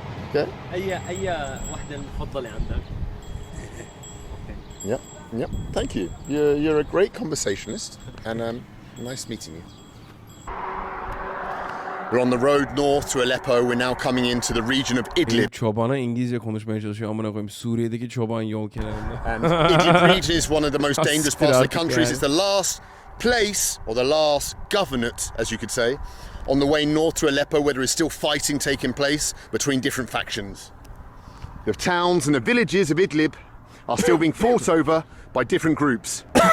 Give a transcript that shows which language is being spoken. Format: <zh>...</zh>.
<en>Okay.</en> <ar>أي واحدة المفضلة عندك؟</ar> <en>Yep. Thank you. You're a great conversationalist, and nice meeting you. We're on the road north to Aleppo. We're now coming into the region of Idlib.</en> <tr>Çobana İngilizce konuşmaya çalışıyor. Amına koyayım. Suriye'deki çoban yol kenarında.</tr> <en>And Idlib region is one of the most dangerous parts of the country. It's the last place, or the last governorate, as you could say, on the way north to Aleppo, where there is still fighting taking place between different factions. The towns and the villages of Idlib are still being fought over by different groups.</en>